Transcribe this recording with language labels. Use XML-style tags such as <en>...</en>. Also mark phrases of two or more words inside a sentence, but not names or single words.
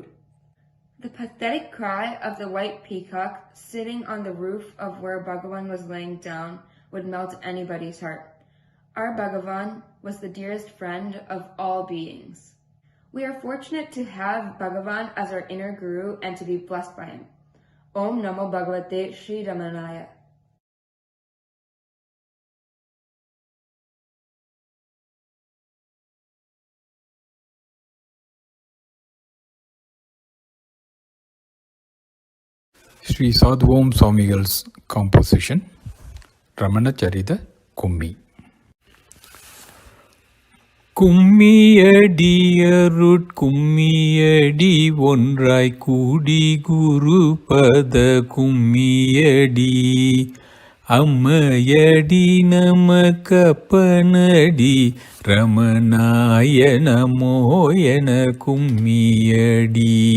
<en>The pathetic cry of the white peacock sitting on the roof of where Bhagavan was laying down would melt anybody's heart. Our Bhagavan was the dearest friend of all beings. We are fortunate to have Bhagavan as our inner guru and to be blessed by him.</en> <sa>ओम् नमो भगवते श्री रमणाय.</sa> <en>Sri Sadhuom Swamigal's composition, Ramana Charita Kummi.</en> <ta>கும்மியடி அருட்கும்மியடி ஒன்றாய் கூடி குரு பத கும்மியடி அம்மையடி நமக்கப்பனடி ரமணாய நமோயன கும்மியடி</ta>